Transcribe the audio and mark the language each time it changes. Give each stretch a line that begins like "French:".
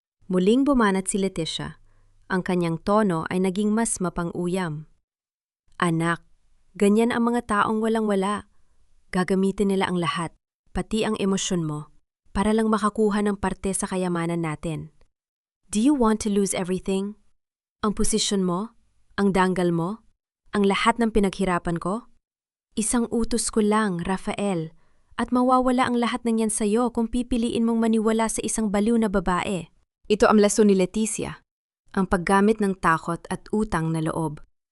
Filipino: Muling bumanat si Leticia. Ang kanyang tono ay naging mas mapang-uyam. Anak, ganyan ang mga taong walang-wala. Gagamitin nila ang lahat, pati ang emosyon mo, para lang makakuha ng parte sa kayamanan natin.
English: Do you want to lose everything?
Filipino: Ang posisyon mo? Ang danggal mo? Ang lahat ng pinaghirapan ko? Isang utos ko lang, Rafael. At mawawala ang lahat ng yan sa'yo kung pipiliin mong maniwala sa isang baliw na babae. Ito ang lason ni Leticia, ang paggamit ng takot at utang na loob.